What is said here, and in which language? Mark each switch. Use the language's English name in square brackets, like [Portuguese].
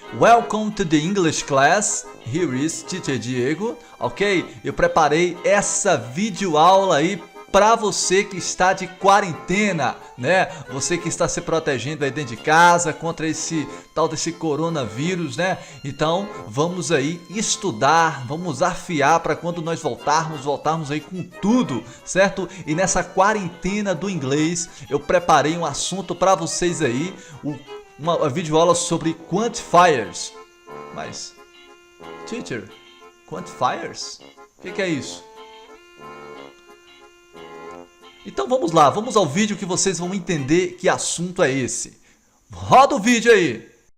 [English] Welcome to the English class. Here is Teacher Diego. Ok? [Portuguese] Eu preparei essa videoaula aí para você que está de quarentena, né? Você que está se protegendo aí dentro de casa contra esse tal desse coronavírus, né? Então, vamos aí estudar, vamos afiar para quando nós voltarmos aí com tudo, certo? E nessa quarentena do inglês, eu preparei um assunto para vocês aí, uma videoaula sobre quantifiers. Mas, teacher, quantifiers? O que é isso? Então vamos lá, vamos ao vídeo que vocês vão entender que assunto é esse. Roda o vídeo aí!